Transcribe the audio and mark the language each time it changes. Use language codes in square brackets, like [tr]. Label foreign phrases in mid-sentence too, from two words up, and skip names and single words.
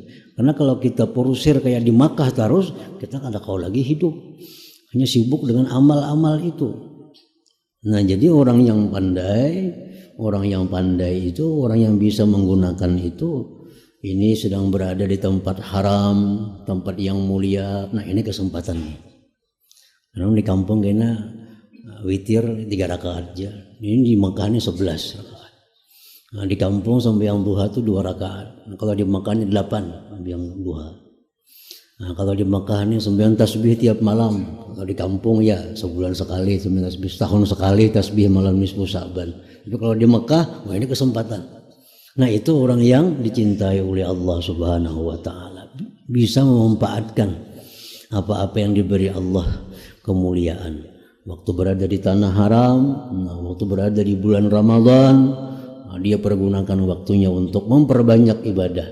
[bjn] Karena kalau kita porusir kayak di Makkah terus, kita kada kau lagi hidup, hanya sibuk dengan amal-amal itu. [id] Nah, jadi orang yang pandai itu orang yang bisa menggunakan itu. Ini sedang berada di tempat haram, tempat yang mulia. Nah, ini kesempatannya. Karena di kampung kena witir 3 rakaat aja. Ini di Makkah ini 11 rakaat. Nah, di kampung sembahyang duha itu 2 rakaat. Nah, kalau di Makkah ini 8 sembahyang duha. Nah, kalau di Makkah ini sembahyang tasbih tiap malam. Kalau di kampung ya sebulan sekali sembahyang tasbih, setahun sekali tasbih malam nisfu Sa'ban. Tapi kalau di Makkah, wah ini kesempatan. Nah, itu orang yang dicintai oleh Allah [ar] سبحانه وتعالى, [id] bisa memanfaatkan apa-apa yang diberi Allah kemuliaan. Waktu berada di tanah haram, waktu berada di bulan Ramadan, dia pergunakan waktunya untuk memperbanyak ibadah.